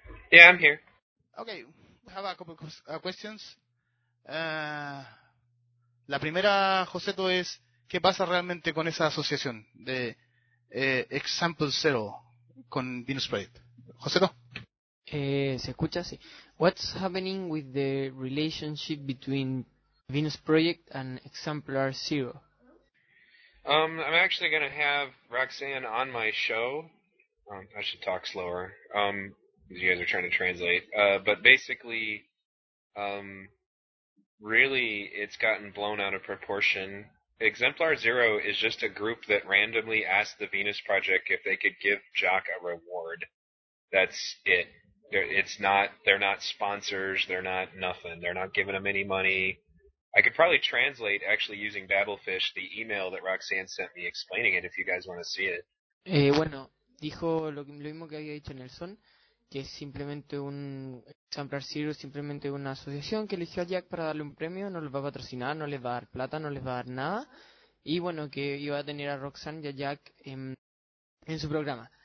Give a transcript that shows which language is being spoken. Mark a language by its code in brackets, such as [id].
[en] Yeah, I'm here. Okay, we have a couple of questions. [es] La primera, Joseto, es ¿qué pasa realmente con esa asociación de Example Zero con Venus Project? Joseto. Se escucha, sí. [en] What's happening with the relationship between Venus Project and Exemplar Zero? I'm actually going to have Roxanne on my show. I should talk slower. You guys are trying to translate. But basically, really, it's gotten blown out of proportion. Exemplar Zero is just a group that randomly asked the Venus Project if they could give Jock a reward. That's it. They're not sponsors. They're not nothing. They're not giving them any money. I could probably translate, actually using Babelfish, the email that Roxanne sent me explaining it, if you guys want to see it. [es] Bueno, dijo lo mismo que había dicho Nelson, que es simplemente un Exemplar Zero, simplemente una asociación que eligió a Jack para darle un premio, no les va a patrocinar, no les va a dar plata, no les va a dar nada, y bueno, que iba a tener a Roxanne y a Jack en su programa.